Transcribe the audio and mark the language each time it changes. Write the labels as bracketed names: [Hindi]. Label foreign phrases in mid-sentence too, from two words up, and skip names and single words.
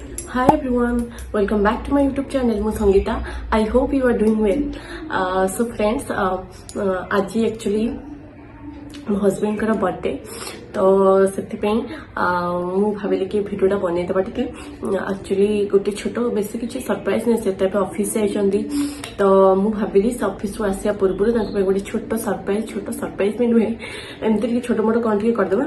[English] Hi everyone, welcome back to my YouTube channel ମୁଁ ସଙ୍ଗୀତା। I hope you are doing well. So friends, [Odia] ଆଜି actually ମୋ ହଜବେଣ୍ଡଙ୍କର ବର୍ଥଡେ ତ ସେଥିପାଇଁ ମୁଁ ଭାବିଲି କି ଭିଡ଼ିଓଟା ବନେଇଦେବା ଟିକେ। ଆକ୍ଚୁଆଲି ଗୋଟେ ଛୋଟ ବେଶୀ କିଛି ସରପ୍ରାଇଜ ନାହିଁ, ସେ ତ ଏବେ ଅଫିସ ଯାଇଛନ୍ତି ତ ମୁଁ ଭାବିଲି ସେ ଅଫିସରୁ ଆସିବା ପୂର୍ବରୁ ତାଙ୍କ ପାଇଁ ଗୋଟେ ଛୋଟ ସରପ୍ରାଇଜ ବି ନୁହେଁ, ଏମିତି ଟିକେ ଛୋଟ ମୋଟ କ'ଣ ଟିକେ କରିଦେବା।